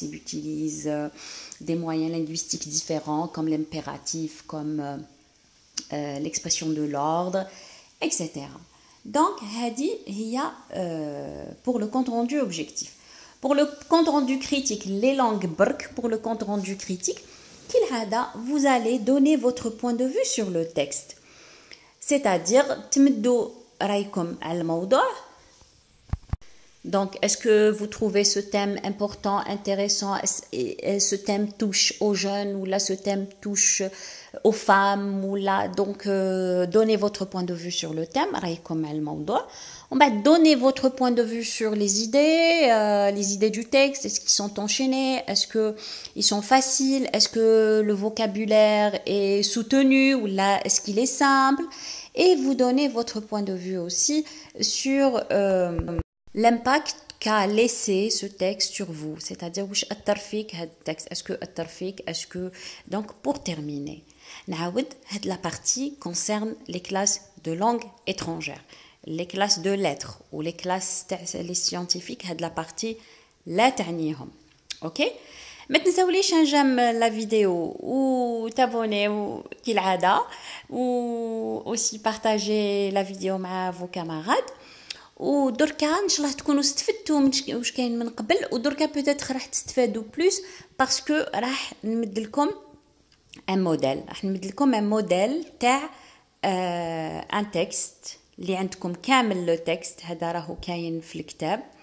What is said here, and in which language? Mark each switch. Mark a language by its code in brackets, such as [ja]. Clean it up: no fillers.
[fr] Il utilise des moyens linguistiques différents comme l'impératif, comme l'expression de l'ordre, etc. Donc, [ar] هذه هي [fr] pour le compte rendu objectif. Pour le compte rendu critique, les langues [ar] برك, [fr] pour le compte rendu critique, vous allez donner votre point de vue sur le texte. C'est-à-dire, [ar] تمدوا رايكم على الموضوع. [fr] Donc, est-ce que vous trouvez ce thème important, intéressant? Ce thème touche aux jeunes ou là, ce thème touche aux femmes ou là. Donc, donnez votre point de vue sur le thème. [ar] رايكم على الموضوع. [fr] On va donner votre point de vue sur les idées du texte. Est-ce qu'ils sont enchaînés? Est-ce que ils sont faciles? Est-ce que le vocabulaire est soutenu ou là est-ce qu'il est simple? Et vous donnez votre point de vue aussi sur l'impact qu'a laissé ce texte sur vous. C'est-à-dire, est-ce que donc pour terminer, la partie concerne les classes de langue étrangère, les classes de lettres ou les classes les scientifiques, la partie [ar] لا تعنيهم. [fr] OK? [ar] ما تنساوليش نجم لا فيديو وتابونيو كالعاده [fr] aussi partager la vidéo [ar] مع [fr] vos camarades. [ar] ودركا ان شاء الله تكونوا استفدتوا من واش كاين من قبل ودركا بوتيتر راح تستفادوا بلوس باسكو راح نمد لكم ان موديل تاع ان تكست اللي عندكم كامل لو تكست هذا راهو كاين في الكتاب